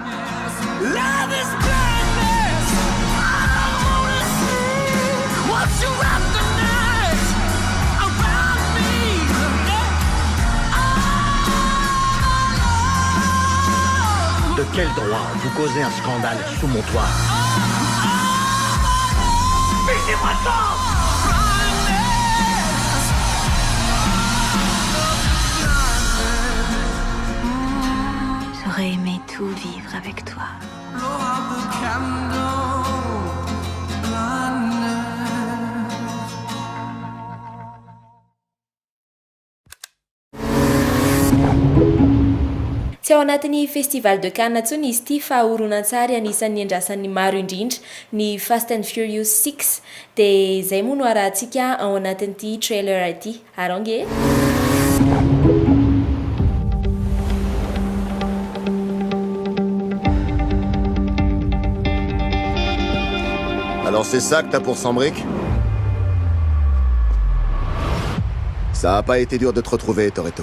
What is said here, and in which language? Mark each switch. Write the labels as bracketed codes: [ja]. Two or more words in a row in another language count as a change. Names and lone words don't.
[fr] De quel droit vous causez un scandale sous mon toit? Baissez-moi ça! J'aurais aimé tout vivre avec toi. [mg] Tsy ao anatin'ny festival de Cannes ntsony izy ity fa horonan-tsary anisan'ny andrasan'ny maro indrindra ny Fast and Furious 6 dia izay moa no arahantsika ao anatin'ity trailer ity aronge. [fr] Alors c'est ça que t'as pour 100 briques? Ça a pas été dur de te retrouver, Toretto.